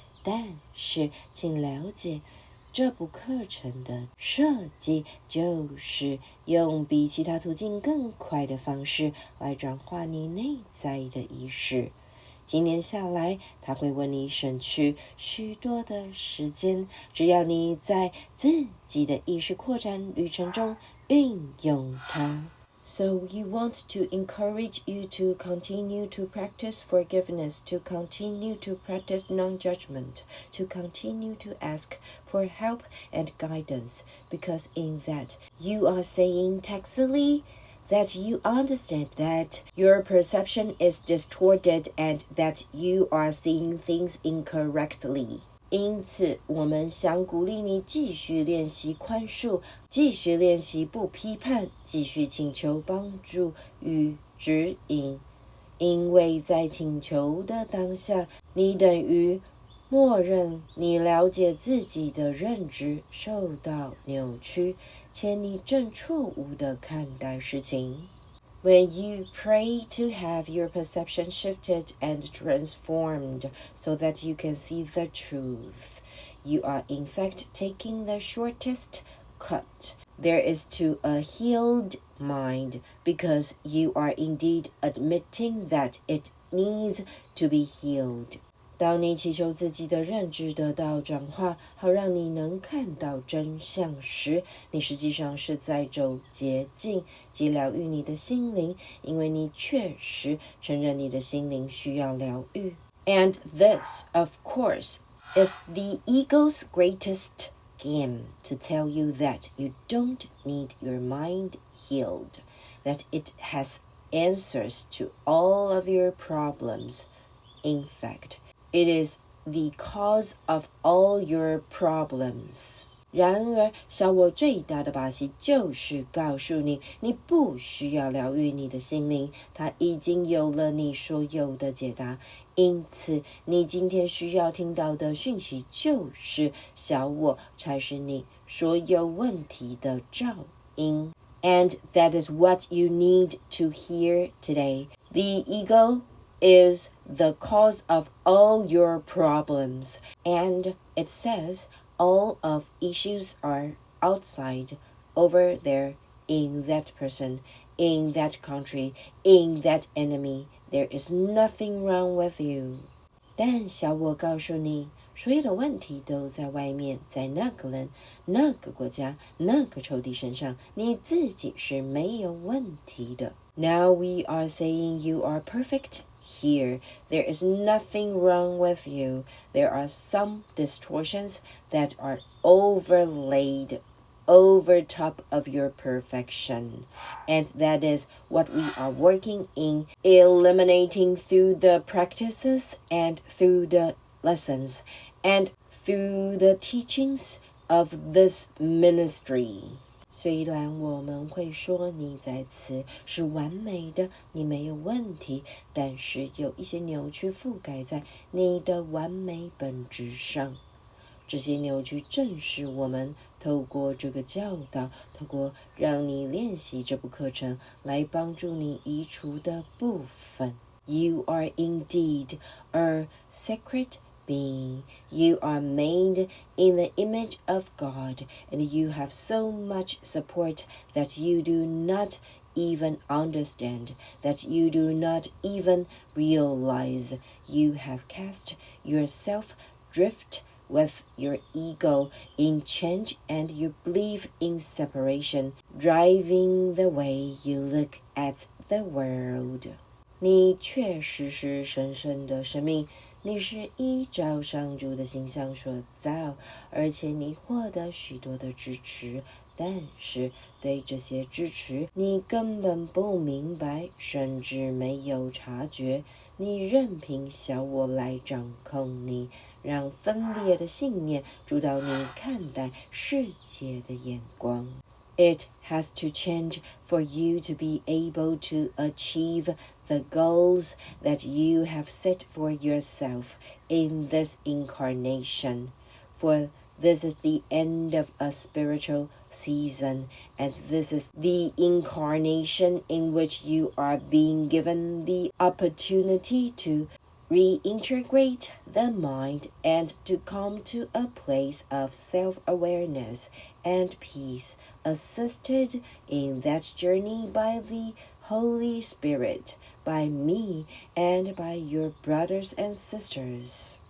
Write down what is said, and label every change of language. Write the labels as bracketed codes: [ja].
[zh] 但是请了解，这部课程的设计就是用比其他途径更快的方式来转化你内在的意识。几年下来，它会为你省去许多的时间，只要你在自己的意识扩展旅程中运用它。 [en] So we want to encourage you to continue to practice forgiveness, to continue to practice non-judgment, to continue to ask for help and guidance, because in that you are saying tacitly that you understand that your perception is distorted and that you are seeing things incorrectly. [zh] 因此，我们想鼓励你继续练习宽恕，继续练习不批判，继续请求帮助与指引。因为在请求的当下，你等于默认你了解自己的认知受到扭曲，且你正错误地看待事情。 [en] When you pray to have your perception shifted and transformed so that you can see the truth, you are in fact taking the shortest cut there is to a healed mind, because you are indeed admitting that it needs to be healed. [zh] 当你祈求自己的认知得到转化，好让你能看到真相时，你实际上是在走捷径，即疗愈你的心灵，因为你确实承认你的心灵需要疗愈。 [en] And this, of course, is the ego's greatest game, to tell you that you don't need your mind healed, that it has answers to all of your problems. In fact, it is the cause of all your problems. [zh] 然而，小我最大的把戏就是告诉你，你不需要疗愈你的心灵，它已经有了你所有的解答。因此，你今天需要听到的讯息就是，小我才是你所有问题的肇因。 [en] And that is what you need to hear today. The ego is the cause of all your problems, and it says all of issues are outside, over there, in that person, in that country, in that enemy. There is nothing wrong with you. [zh] 但小我告诉你，所有的问题都在外面，在那个人、那个国家、那个仇敌身上，你自己是没有问题的。 [en] Now we are saying you are perfect.Here, there is nothing wrong with you. There are some distortions that are overlaid over top of your perfection. And that is what we are working in eliminating through the practices and through the lessons and through the teachings of this ministry. [zh] 虽然我们会说你在此是完美的，你没有问题，但是有一些扭曲覆盖在你的完美本质上。这些扭曲正是我们透过这个教导，透过让你练习这部课程来帮助你移除的部分。 [en] You are indeed a sacred being. You are made in the image of God, and you have so much support that you do not even understand, that you do not even realize you have cast yourself drift with your ego in change and your belief in separation, driving the way you look at the world. [zh] 你确实是神圣的生命，你是依照上主的形象所造，而且你获得许多的支持，但是对这些支持你根本不明白，甚至没有察觉，你任凭小我来掌控你，让分裂的信念主导你看待世界的眼光。 [en] It has to change for you to be able to achieve the goals that you have set for yourself in this incarnation. For this is the end of a spiritual season, and this is the incarnation in which you are being given the opportunity to reintegrate the mind and to come to a place of self-awareness and peace, assisted in that journey by the Holy Spirit, by me, and by your brothers and sisters.